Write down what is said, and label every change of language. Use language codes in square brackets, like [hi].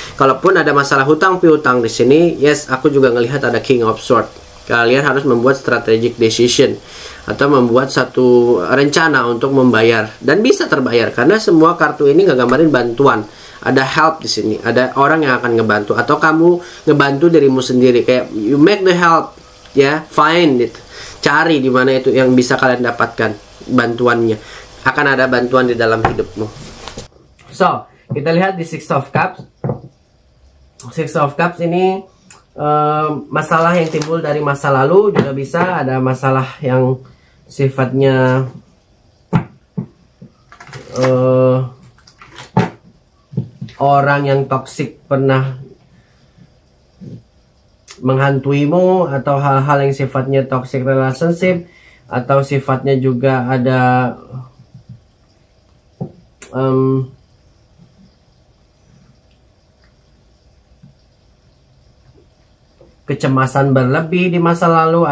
[id] Kalaupun ada masalah hutang piutang di sini, yes, aku juga ngelihat ada King of Swords. Kalian harus membuat strategic decision atau membuat satu rencana untuk membayar, dan bisa terbayar karena semua kartu ini ngegambarin bantuan. Ada help di sini, ada orang yang akan ngebantu, atau kamu ngebantu dirimu sendiri. [en] Kayak you make the help, ya, find it. [id] Cari di mana itu yang bisa kalian dapatkan bantuannya. Akan ada bantuan di dalam hidupmu. So, kita lihat di Six of Cups. Six of Cups ini masalah yang timbul dari masa lalu juga bisa. Ada masalah yang sifatnya orang yang toksik pernah menghantuimu, atau hal-hal yang sifatnya toxic relationship, atau sifatnya juga ada kecemasan berlebih di masa lalu.